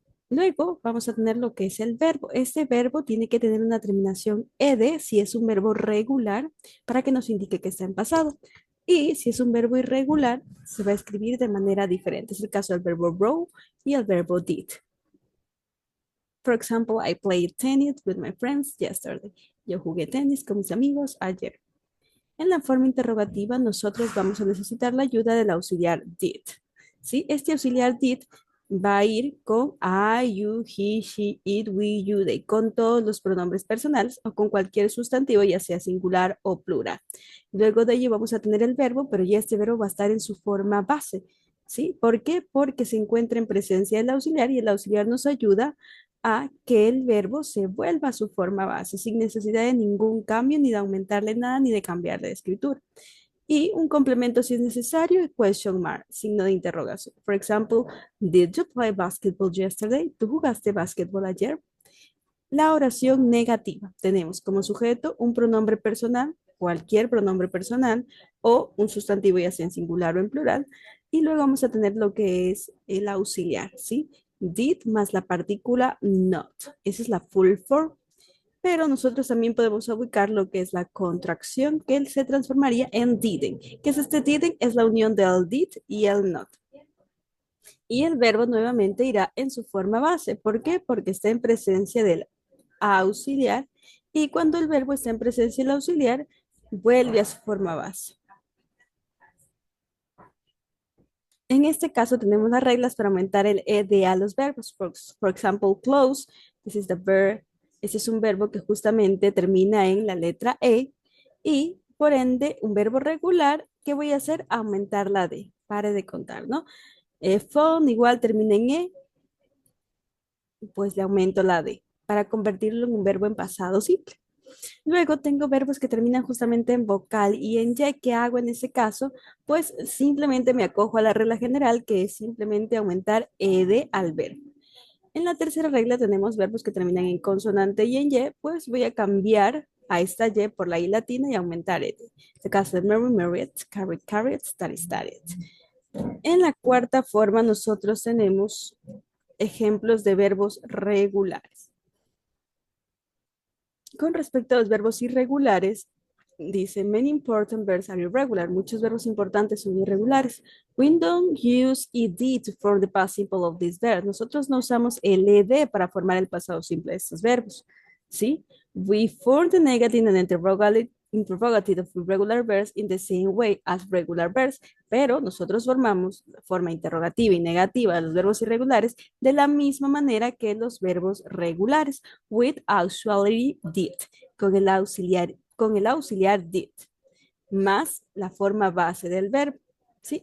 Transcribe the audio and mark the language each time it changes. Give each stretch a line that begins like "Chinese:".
Spanish: Luego vamos a tener lo que es el verbo. Este verbo tiene que tener una terminación ed si es un verbo regular para que nos indique que está en pasado. Y si es un verbo irregular, se va a escribir de manera diferente. Es el caso del verbo row y el verbo did.
English: For example, I played tennis with my friends yesterday.
Spanish: Yo jugué tenis con mis amigos ayer. En la forma interrogativa, nosotros vamos a necesitar la ayuda del auxiliar did. ¿Sí? Este auxiliar did va a ir con
English: I, you, he, she, it, we, you, they,
Spanish: con todos los pronombres personales o con cualquier sustantivo, ya sea singular o plural. Luego de ello vamos a tener el verbo, pero ya este verbo va a estar en su forma base. ¿Sí? ¿Por qué? Porque se encuentra en presencia del auxiliar y el auxiliar nos ayuda a que el verbo se vuelva a su forma base sin necesidad de ningún cambio, ni de aumentarle nada, ni de cambiarle de escritura. Y un complemento si es necesario,
English: question mark,
Spanish: signo de interrogación.
English: For example, did you play basketball yesterday?
Spanish: ¿Tú jugaste básquetbol ayer? La oración negativa. Tenemos como sujeto un pronombre personal, cualquier pronombre personal, o un sustantivo ya sea en singular o en plural. Y luego vamos a tener lo que es el auxiliar, ¿sí? Did más la partícula not. Esa es la
English: full form.
Spanish: Pero nosotros también podemos ubicar lo que es la contracción, que se transformaría en didn't. ¿Qué es este didn't? Es la unión del did y el not. Y el verbo nuevamente irá en su forma base. ¿Por qué? Porque está en presencia del auxiliar y cuando el verbo está en presencia del auxiliar, vuelve a su forma base. En este caso tenemos las reglas para aumentar el ed a los verbos.
English: For example, close, this is the verb.
Spanish: Este es un verbo que justamente termina en la letra E y por ende un verbo regular, ¿qué voy a hacer? Aumentar la D. Pare de contar, ¿no? Phone igual termina en E, pues le aumento la D para convertirlo en un verbo en pasado simple. Luego tengo verbos que terminan justamente en vocal y en Y. ¿Qué hago en ese caso? Pues simplemente me acojo a la regla general que es simplemente aumentar ed al verbo. En la tercera regla tenemos verbos que terminan en consonante y en Y, pues voy a cambiar a esta Y por la I latina y aumentar ed. En este caso de Mary, Married, Carried, Carried, Study, Studied. En la cuarta forma nosotros tenemos ejemplos de verbos regulares. Con respecto a los verbos irregulares, dice,
English: many important verbs are irregular.
Spanish: Muchos verbos importantes son irregulares.
English: We don't use ed to form the past simple of these verbs.
Spanish: Nosotros no usamos el ed para formar el pasado simple de estos verbos. ¿Sí?
English: We form the negative and interrogative of irregular verbs in the same way as regular verbs.
Spanish: Pero nosotros formamos la forma interrogativa y negativa de los verbos irregulares de la misma manera que los verbos regulares.
English: With auxiliary did.
Spanish: Con el auxiliar did, más la forma base del verbo. ¿Sí?